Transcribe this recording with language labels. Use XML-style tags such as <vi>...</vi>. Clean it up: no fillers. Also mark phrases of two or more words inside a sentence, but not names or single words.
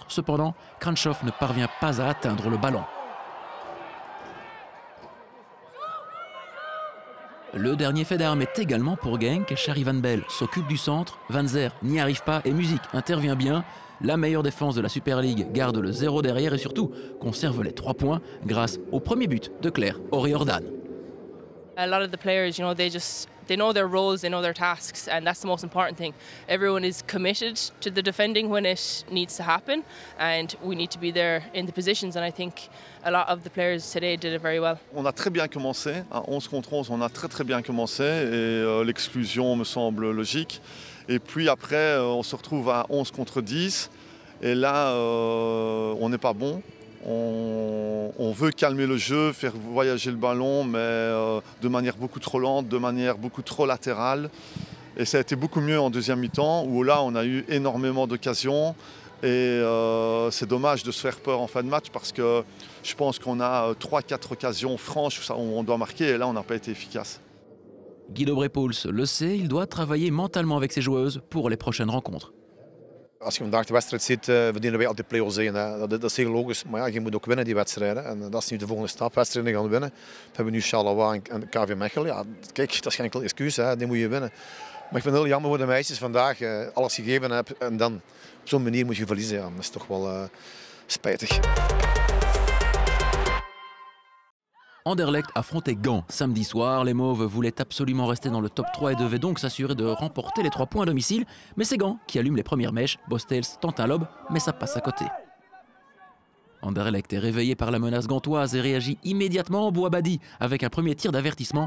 <fr>Cependant, Kranchov ne parvient pas à atteindre le ballon. Le dernier fait d'armes est également pour Genk. Shari Van Bell s'occupe du centre. Van Zer n'y arrive pas et Music intervient bien. La meilleure défense de la Super League garde le 0 derrière et surtout conserve les 3 points grâce au premier but de Claire O'Riordan.</fr> <en>A lot of the players, you know, they know their roles, they know their tasks, and that's the most important thing. Everyone is committed to the defending when it needs to happen, and we need to be there in the positions, and I think a lot of the players today did it very well.</en> <fr>On a très bien commencé, à 11 contre 11, on a très bien commencé, et l'exclusion me semble logique. Et puis après, on se retrouve à 11 contre 10, et là, on n'est pas bon. On veut calmer le jeu, faire voyager le ballon, mais de manière beaucoup trop lente, de manière beaucoup trop latérale. Et ça a été beaucoup mieux en deuxième mi-temps, où là on a eu énormément d'occasions. Et c'est dommage de se faire peur en fin de match, parce que je pense qu'on a 3-4 occasions franches où on doit marquer, et là on n'a pas été efficace. Guido Brepoels le sait, il doit travailler mentalement avec ses joueuses pour les prochaines rencontres.</fr> <nl>Als je vandaag de wedstrijd ziet, verdienen wij altijd play-offs 1. Dat is heel logisch. Maar ja, je moet ook winnen die wedstrijden. En dat is nu de volgende stap. Wedstrijden gaan winnen. We hebben nu Charleroi en KV Mechelen. Ja, kijk, dat is geen enkel excuus. Hè. Die moet je winnen. Maar ik vind het heel jammer voor de meisjes vandaag. Alles gegeven hebt en dan op zo'n manier moet je verliezen. Ja, dat is toch wel spijtig.</nl> <fr>Anderlecht affrontait Gand samedi soir. Les Mauves voulaient absolument rester dans le top 3 et devaient donc s'assurer de remporter les 3 points à domicile. Mais c'est Gand qui allume les premières mèches. Bostels tente un lob, mais ça passe à côté. Anderlecht est réveillé par la menace gantoise et réagit immédiatement. Bouabadi avec un premier tir d'avertissement.</fr>